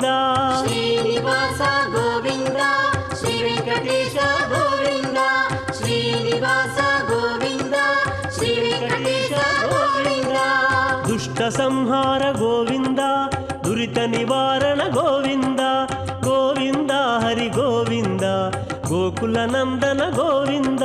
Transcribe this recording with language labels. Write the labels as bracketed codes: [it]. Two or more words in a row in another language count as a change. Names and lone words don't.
[te] శ్రీనివాస గోవింద శ్రీ వెంకటేశ గోవింద శ్రీనివాస గోవింద శ్రీ వెంకటేశ గోవింద [kn] ದುರಿತ ನಿವಾರಣ ಗೋವಿಂದ ಗೋವಿಂದ ಹರಿ ಗೋವಿಂದ ಗೋಕುಲ ನಂದನ ಗೋವಿಂದ